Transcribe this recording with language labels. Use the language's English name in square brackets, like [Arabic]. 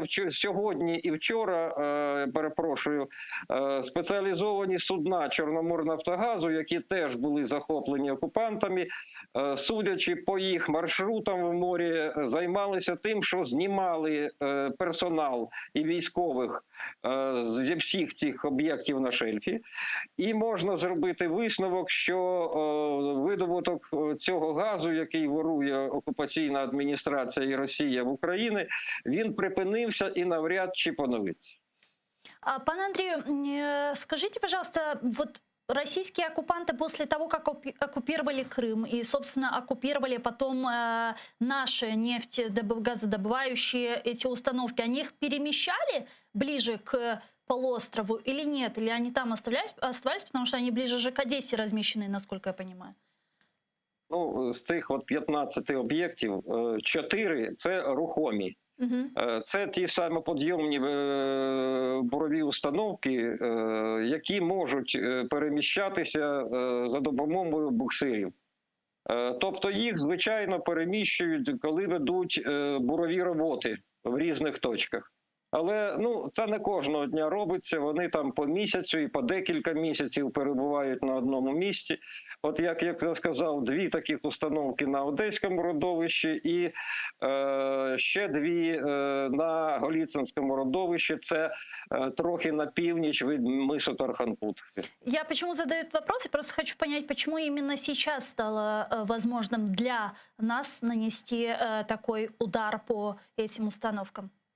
[Ukrainian] Сьогодні і вчора, перепрошую, спеціалізовані судна Чорноморнафтогазу, які теж були захоплені окупантами, судячи по їх маршрутам в морі, займалися тим, що знімали персонал і військових зі всіх цих об'єктів на шельфі. І можна зробити висновок, що видобуток цього газу, який ворує окупаційна адміністрація і Росія в Україні, він припинився і навряд чи поновиться. [Russian] Пан Андрею, скажите, пожалуйста, вот российские оккупанты после того, как оккупировали Крым и, собственно, оккупировали потом наши нефтегазодобывающие эти установки, они их перемещали ближе к полуострову или нет? Или они там оставались, потому что они ближе же к Одессе размещены, насколько я понимаю? [Ukrainian] Ну, з цих 15 об'єктів 4 – це рухомі. Це ті самоподйомні бурові установки, які можуть переміщатися за допомогою буксирів. Тобто їх, звичайно, переміщують, коли ведуть бурові роботи в різних точках. Але це не кожного дня робиться, вони там по місяцю і по декілька місяців перебувають на одному місці. От як я сказав, 2 таких установки на Одеському родовищі і ще 2 на Голіцинському родовищі, це трохи на північ від мису Тарханкут. [Russian] Я почему задаю этот вопрос? Я просто хочу понять, почему именно сейчас стало возможным для нас нанести такой удар по этим установкам?